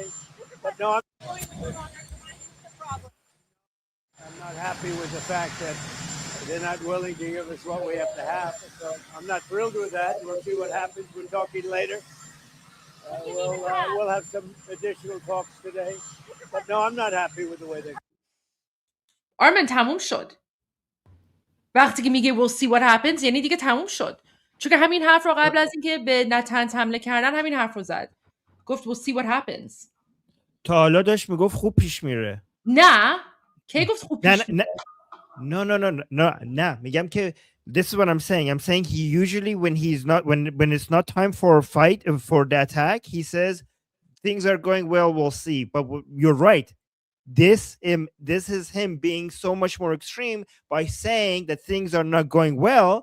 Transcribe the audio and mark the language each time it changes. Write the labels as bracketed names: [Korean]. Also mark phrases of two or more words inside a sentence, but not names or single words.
[English] But no, I'm not happy with the fact that they're not willing to give us what we have to have. So I'm not thrilled with that. We'll see what happens. We're talking later. We'll have some additional talks today. But no, I'm not happy with the way they're. [Persian] آرمن تموم شد. وقتی که میگه [English] we'll see what happens [Persian] یعنی دیگه تموم شد. چون که همین حرف رو قبل از اینکه به نتنز حمله کردن همین حرف رو زد. گفت [English] we'll see what happens. [Persian] تا حالا داشت میگفت خوب پیش میره. نه. کی گفت خوب پیش میره؟ نه میگم که [English] this is what I'm saying. I'm saying he usually when it's not time for a fight for the attack, he says things are going well, we'll see. But you're right. This is him being so much more extreme by saying that things are not going well.